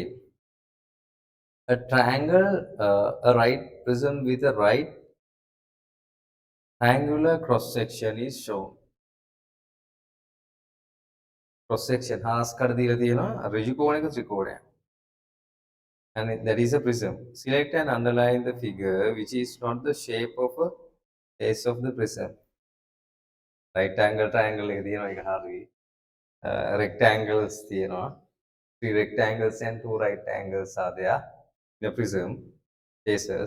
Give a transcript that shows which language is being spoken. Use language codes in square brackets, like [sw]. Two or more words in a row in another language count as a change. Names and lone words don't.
[en] A triangle, a right prism with a right triangular cross section is shown. Cross section [si] හාස් කඩ දීලා තියෙනවා ඍජු කෝණයක ත්‍රිකෝණයක්. [en] And that is a prism. Select and underline the figure which is not the shape of a face of the prism. Right angle triangle [si] එක තියෙනවා ඒක හරියි. Rectangles තියෙනවා. [en] 3 rectangles and 2 right angles are there. The prism faces.